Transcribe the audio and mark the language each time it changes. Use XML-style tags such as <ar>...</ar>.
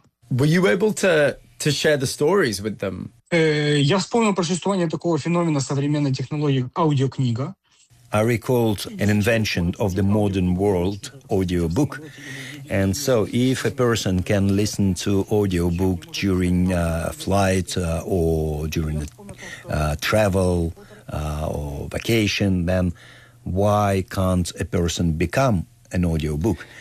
<en>Were you able to share the stories with them?</en> <ru>Я вспомнил про существование такого феномена современной технологии аудиокнига.</ru> <en>I recalled an invention of the modern world, audiobook. And so if a person can listen to audiobook during a flight or during travel or vacation, then why can't a person become an audiobook?</en>